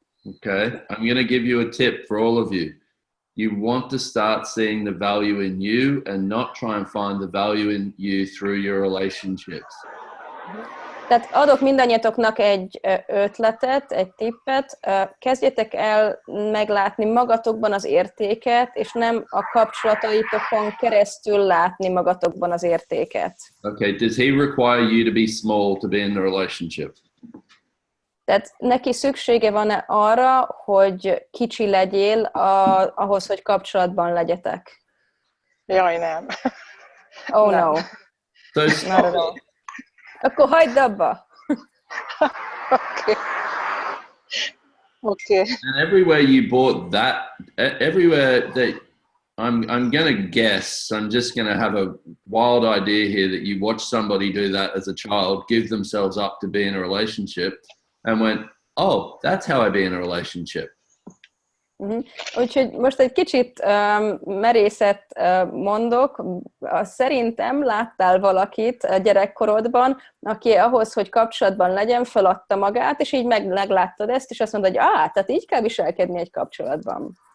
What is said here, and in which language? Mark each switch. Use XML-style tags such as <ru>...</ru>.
<en>Okay, I'm going to give you a tip for all of you. You want to start seeing the value in you and not try and find the value in you through your relationships.</en> <hu>Tehát adok mindannyiatoknak egy ötletet, egy tippet, kezdjetek el meglátni magatokban az értéket, és nem a kapcsolataitokon keresztül látni magatokban az értéket.</hu> <en>Okay, does he require you to be small to be in the relationship?</en> <hu>Tehát neki szüksége van-e arra, hogy kicsi legyél ahhoz, hogy kapcsolatban legyetek? Jaj, nem. Oh nem.</hu> <en>no. So Not at all.</en> <hu>Akkor hagyd abba.</hu> <en>Okay. And everywhere you bought that, everywhere that I'm going to guess, I'm just going to have a wild idea here that you watch somebody do that as a child, give themselves up to be in a relationship, and went, oh, that's how I be in a relationship.</en> <hu>Úgyhogy most egy kicsit merészet mondok. Szerintem láttál valakit a gyerekkorodban, aki ahhoz, hogy kapcsolatban legyen, feladta magát, és így megláttad ezt, és azt mondod, hogy tehát így kell viselkedni egy kapcsolatban.</hu>